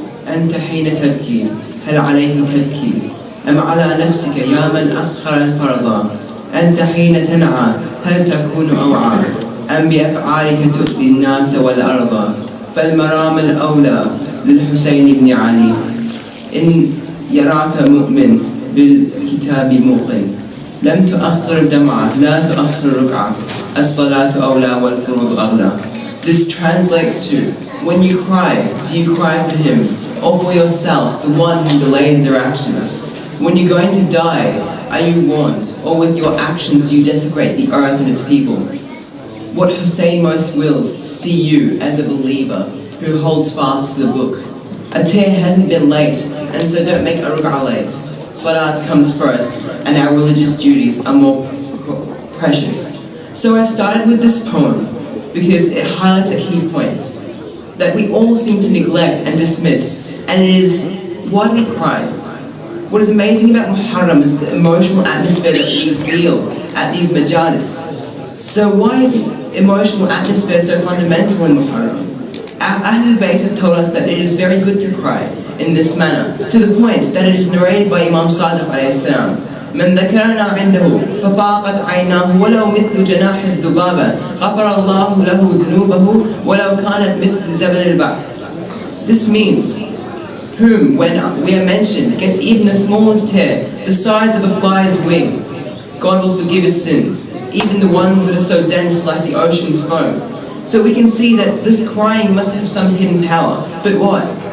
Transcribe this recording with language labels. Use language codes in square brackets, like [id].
[ar] أنت حين تبكي هل عليه تبكي أم على نفسك يا من أخر الفرضا؟ أنت حين تنعى هل تكون أوعى أم بأفعالك تؤذي الناس والأرض؟ فالمرام الأولى للحسين بن علي إن يراك مؤمن بالكتاب موقن لم تؤخر دمعة لا تؤخر ركعة الصلاة أولى والفروض أغلى. [en] This translates to, when you cry, do you cry for him or for yourself, the one who delays their actions? When you're going to die, are you warned, or with your actions do you desecrate the earth and its people? What Hussein most wills to see you as a believer who holds fast to the book. A tear hasn't been late, and so don't make a ruk'ah late. Salat comes first, and our religious duties are more precious. So I've started with this poem because it highlights a key point that we all seem to neglect and dismiss, and it is, why do we cry? What is amazing about Muharram is the emotional atmosphere that we feel at these majalis. So why is this emotional atmosphere so fundamental in Muharram? Our Ahlul Bayt have told us that it is very good to cry in this manner, to the point that it is narrated by Imam Sadiq alayhi salam. [ar] من ذكرنا عنده ففاقت عيناه ولو مثل جناح الذبابة غفر الله له ذنوبه ولو كانت مثل زبد البحر. [en] This means, whom, when we are mentioned, gets even the smallest hair, the size of a fly's wing, God will forgive his sins, even the ones that are so dense like the ocean's foam. So we can see that this crying must have some hidden power. But what?